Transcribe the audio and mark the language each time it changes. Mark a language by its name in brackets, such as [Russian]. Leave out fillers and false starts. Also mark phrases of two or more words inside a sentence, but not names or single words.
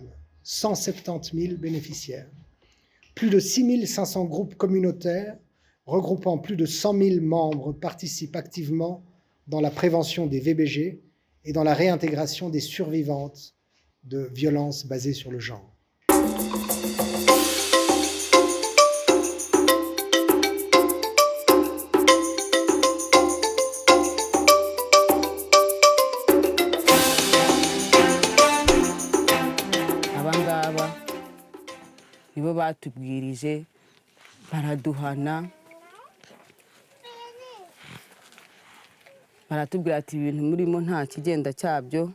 [French] 170 000 bénéficiaires. Plus de 6 500 groupes communautaires regroupant plus de 100 000 membres participent activement dans la prévention des VBG et dans la réintégration des survivantes de violences basées sur le genre. [Kinyarwanda] Abangaba nibo batubwirije baraduhana baratubwira ati ibintu murimo nta kigenda cyabyo